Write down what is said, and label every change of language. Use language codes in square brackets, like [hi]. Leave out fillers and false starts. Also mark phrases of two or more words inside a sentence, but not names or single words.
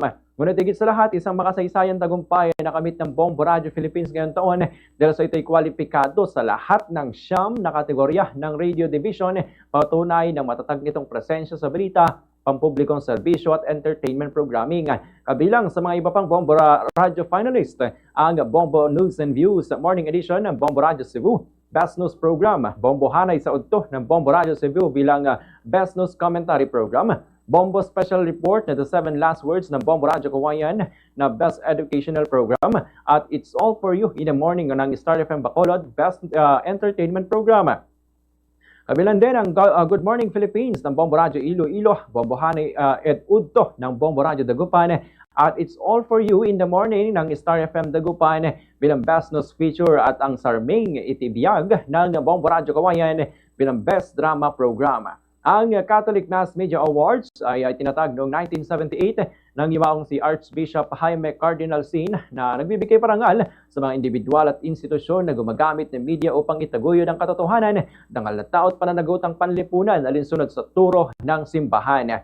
[tl] Ngunit higit sa lahat, isang makasaysayang tagumpay na nakamit ng Bombo Radio Philippines ngayong taon dahil sa ito'y kwalipikado sa lahat ng 9 na kategorya ng Radio Division, patunay ng matatag nitong presensya sa balita, pampublikong serbisyo at [en] entertainment programming. [tl] Kabilang sa mga iba pang Bombo Radio finalist, ang Bombo News and Views Morning Edition ng Bombo Radio Cebu, Best News Program, Bombo Hanay sa Udto ng Bombo Radio Cebu bilang Best News Commentary Program, Bombo Special Report na The 7 Last Words ng Bombo Radio Kawayan na Best Educational Program, at It's All For You in the Morning ng Star FM Bacolod, Best Entertainment Program. Kabilang din ang Good Morning Philippines ng Bombo Radio Iloilo, Bombo Hanay at Udto ng Bombo Radio Dagupan, at It's All For You in the Morning ng Star FM Dagupan bilang Best News Feature, at ang Sarming Itibiyag ng Bombo Radio Kawayan bilang Best Drama Program. Ang Catholic Mass Media Awards ay tinatag noong 1978 ng yumaong si Archbishop Jaime Cardinal Sin na nagbibigay parangal sa mga individual at institusyon na gumagamit ng media upang itaguyod ang katotohanan, dangal na taot pananagutang panlipunan alinsunod sa turo ng simbahan.